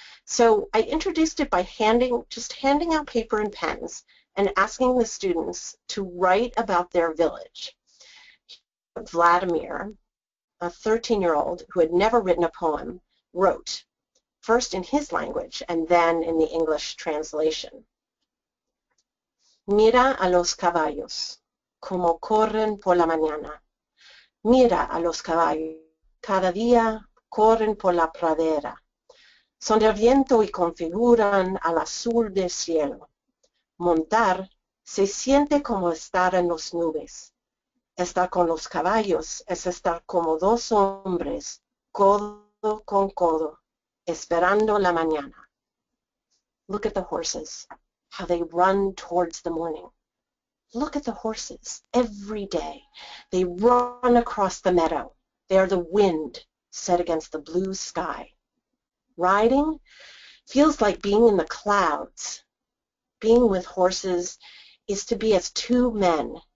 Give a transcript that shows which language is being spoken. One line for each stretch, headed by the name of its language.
English: So I introduced it by just handing out paper and pens and asking the students to write about their village. Vladimir, a 13-year-old who had never written a poem, wrote, first in his language and then in the English translation.
Spanish: Mira a los caballos, como corren por la mañana. Mira a los caballos, cada día corren por la pradera. Son del viento y configuran al azul del cielo. Montar se siente como estar en las nubes. Estar con los caballos es estar como dos hombres, codo con codo, esperando la mañana.
English: Look at the horses, how they run towards the morning. Look at the horses every day. They run across the meadow. They are the wind set against the blue sky. Riding feels like being in the clouds. Being with horses is to be as two men